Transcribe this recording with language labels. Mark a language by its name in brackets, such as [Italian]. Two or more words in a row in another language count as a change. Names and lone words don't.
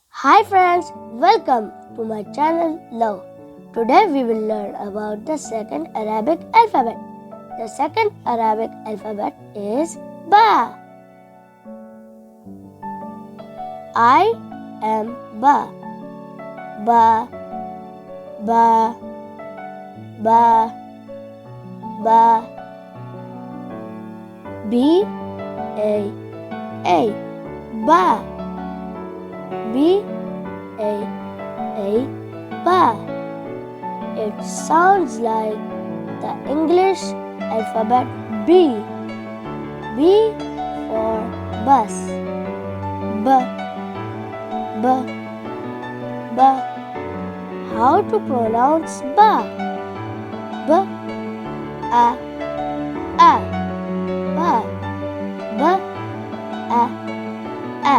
[English] Hi friends, welcome to my channel Love. Today we will learn about the second Arabic alphabet. The second Arabic alphabet is Ba. I am Ba. Ba, Ba, Ba, Ba. B, A, Ba. B, A, Ba. It sounds like the English alphabet B. B for bus. B, B, B. How to pronounce Ba? B, A, Ba, B, A.